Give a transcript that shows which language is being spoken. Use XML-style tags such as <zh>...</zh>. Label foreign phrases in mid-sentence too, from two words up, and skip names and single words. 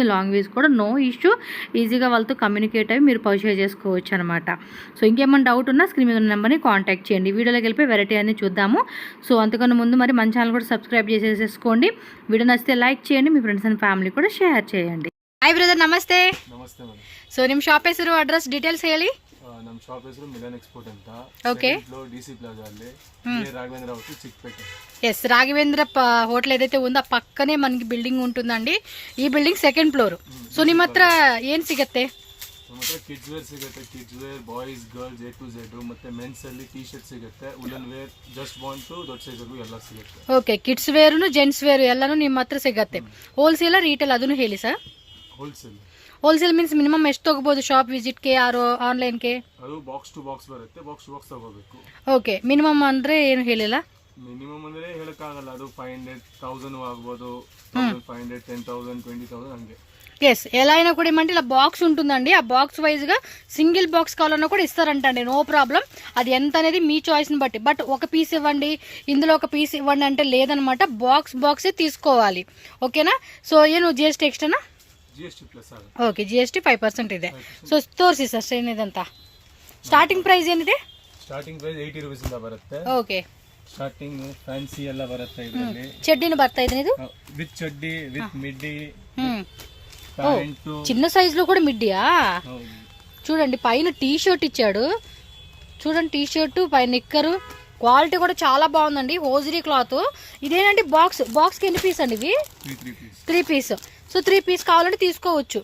<te>లాంగ్వేజ్ కూడా</te> <en>no issue,</en> <te>ఈజీగా వాళ్ళతో కమ్యూనికేట్ అయ్యి మీరు పర్చేజ్ చేసుకోవచ్చు అనమాట. సో ఇంకేమైనా డౌట్ ఉన్నా స్క్రీన్ మీద ఉన్న నెంబర్ని కాంటాక్ట్ చేయండి. వీడియోలోకి వెళ్ళిపోయి వెరైటీ అనేది చూద్దాము. సో అంతకన్నా ముందు మరి మన ఛానల్ కూడా సబ్స్క్రైబ్ చేసేసుకోండి. వీడియో నచ్చితే లైక్ చేయండి, మీ</te> <en>friends and family</en> <te>కూడా షేర్ చేయండి.</te> <en>hi brother,</en> <kn>ನಮಸ್ತೆ. ನಮಸ್ತೆ ಮೇಡಮ್. ಸೊ ನಿಮ್ಮ ಶಾಪ್ ಹೆಸರು, ಅಡ್ರೆಸ್, ಡೀಟೇಲ್ಸ್ ಹೇಳಿ. ನಮ್ಮ ಶಾಪ್ ಹೆಸರು ಮಿಲಾನ್ ಎಕ್ಸ್ಪೋರ್ಟ್ ಅಂತ. ಓಕೆ. ಡಿಸಿ ಪ್ಲಾಜಾ ಅಲ್ಲಿ రాఘవేంద్ర హోటల్ చిక్పేట.</kn> <te>ఎస్, రాఘవేంద్ర హోటల్ ఏదైతే ఉందో ఆ పక్కనే మనకి బిల్డింగ్ ఉంటుందండి. ఈ బిల్డింగ్</te> <en>second floor.</en> <kn>ಸೊ ನಿಮ್ಮ ಹತ್ರ ಏನು ಸಿಗುತ್ತೆ? ನಮ್ಮ ಹತ್ರ</kn> <en>kids wear</en> <kn>ಸಿಗುತ್ತೆ.</kn> <en>kids wear, boys, girls, A to Z.</en> <kn>ಮತ್ತೆ ಮೆನ್ಸ್ ಅಲ್ಲಿ</kn> <en>T shirt</en> <kn>ಸಿಗುತ್ತೆ,</kn> <en>woolen wear, just born</en> <kn>ಟು ದೊಡ್ಡ ಸೈಜ್ ವರೆಗೂ ಎಲ್ಲ ಸಿಗುತ್ತೆ. ಓಕೆ, ಕಿಡ್ಸ್ ವೇರ್ನು</kn> <en>gents wear</en> <kn>ಎಲ್ಲಾನು ನಿಮ್ಮ ಹತ್ರ ಸಿಗುತ್ತೆ. ಹೋಲ್ಸೇಲ್, ರಿಟೇಲ್ ಅದನ್ನು ಹೇಳಿ ಸರ್. ಹೋಲ್ಸೇಲ್.</kn> <en>wholesale means minimum</en> <kn>ಎಷ್ಟು ತಗೋಬಹುದು ಶಾಪ್ ವಿಸಿಟ್ಗೆ ಆರು ಆನ್ಲೈನ್ಗೆ? ಅದು</kn> <en>box to box</en> <kn>ಬರುತ್ತೆ,</kn> <en>box to box</en> <kn>ತಗೋಬೇಕು. ಓಕೆ, ಮಿನಿಮಮ್ ಅಂದ್ರೆ ಏನು ಹೇಳಿಲ್ಲ. ಮಿನಿಮಮ್ ಅಂದ್ರೆ ಹೇಳಕ್ಕಾಗಲ್ಲ, ಅದು 500, 1000 ಆಗ್ಬೋದು, 500, 10,000, 20,000 ಹಂಗೆ.</kn> <te>ఎస్, ఎలా అయినా కూడా ఏమంటే ఇలా బాక్స్ ఉంటుందండి. ఆ బాక్స్ వైజ్గా</te> <en>single box</en> <te>కావాలన్నా కూడా ఇస్తారంటండి,</te> <en>no problem.</en> <te>అది ఎంత అనేది మీ చాయిస్ని బట్టి. బట్ ఒక పీస్ ఇవ్వండి, ఇందులో ఒక పీస్ ఇవ్వండి అంటే లేదనమాట. బాక్సే తీసుకోవాలి. ఓకేనా? సో</te> <kn>ಏನು GST ಎಕ್ಸ್ಟ್ರಾನಾ? GST ಪ್ಲಸ್ ಆಗುತ್ತೆ. ಓಕೆ, GST 5% ಇದೆ. ಸೊ ತೋರಿಸಿ ಸರ್ ಏನಿದೆ.</kn> <en>starting price</en> <kn>ಏನಿದೆ?</kn> <en>starting price 80 rupees</en> <kn>ಇಂದ ಬರುತ್ತೆ. ಓಕೆ.</kn> <en>starting fancy</en> <kn>ಎಲ್ಲ ಬರುತ್ತೆ ಇದರಲ್ಲಿ. ಚಡ್ಡಿನ ಬರ್ತಾ ಇದೆ ಇದು ವಿತ್ ಚಡ್ಡಿ, ವಿತ್ ಮಿಡ್ಡಿ,</kn> <te>చిన్న సైజ్ లో కూడా మిడ్డియా? చూడండి, పైన</te> <en>T shirt</en> <te>ఇచ్చాడు. చూడండి,</te> <en>T shirt</en> <te>పైన నిక్కరు, క్వాలిటీ కూడా చాలా బాగుందండి.</te> <en>hosiery cloth.</en> <te>ఇదేనండి బాక్స్ కి ఎన్ని పీస్ అండి ఇవి? 3 పీస్. సో 3 పీస్ కావాలంటే తీసుకోవచ్చు.</te>